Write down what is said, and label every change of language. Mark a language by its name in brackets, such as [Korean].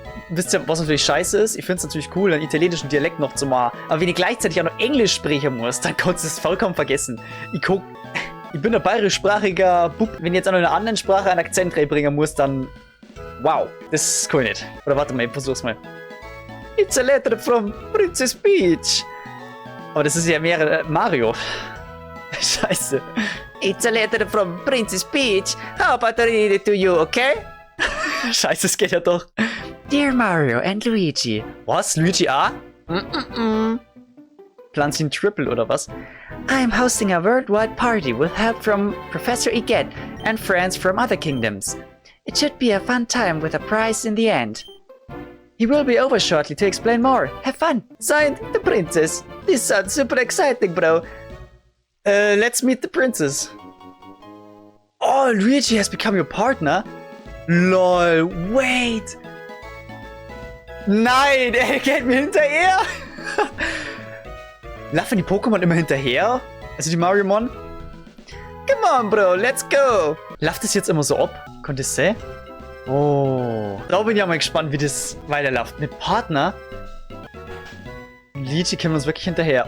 [German] Wisst ihr, was natürlich scheiße ist? Ich finde es natürlich cool, einen italienischen Dialekt noch zu machen. Aber wenn ich gleichzeitig auch noch Englisch sprechen muss, dann kannst du es vollkommen vergessen. Ich bin ein bayerischsprachiger Bub. Wenn ich jetzt auch noch in einer anderen Sprache einen Akzent reinbringen muss, dann... Wow, das kann ich nicht. Oder warte mal, ich versuch's mal. [English] It's a letter from Princess Peach. [German] Aber das ist ja mehr Mario. Scheiße. [English] It's a letter from Princess Peach. How about I read it to you, okay? [German] Scheiße, es geht ja doch. [English] Dear Mario and Luigi. [German] Was? Luigi A? Pflanzen Triple oder was? [English] I'm hosting a worldwide party with help from Professor Iget and friends from other kingdoms. It should be a fun time with a prize in the end. He will be over shortly to explain more. Have fun. Signed, the princess. This sounds super exciting, bro. Let's meet the princess. Oh, Luigi has become your partner? Lol, wait. [German] Nein, er geht mir hinterher. Laufen die Pokémon immer hinterher? Also die Mariomon? [English] Come on, bro, let's go. [German] Läuft das jetzt immer so ab? Könnt ihr es sehen? Oh. Da bin ich ja mal gespannt, wie das weiterläuft. Mit Partner? Luigi kommt uns wirklich hinterher.